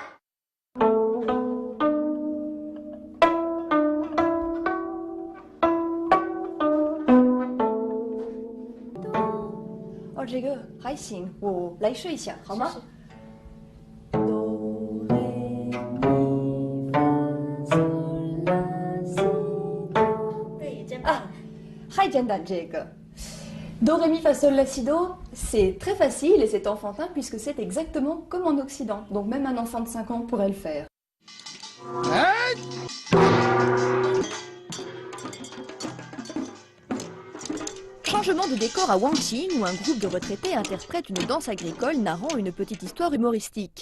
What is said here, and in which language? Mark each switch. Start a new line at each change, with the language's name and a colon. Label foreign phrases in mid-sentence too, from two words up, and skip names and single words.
Chinese: 哦，这个还行，我来试一下，好吗？啊，还简单这个。Do,
French: ré, mi, fa, sol, la, si, do, c'est très facile et c'est enfantin puisque c'est exactement comme en Occident. Donc même un enfant de 5 ans pourrait le faire. Changement de décor à Wangqing où un groupe de retraités interprète une danse agricole narrant une petite histoire humoristique.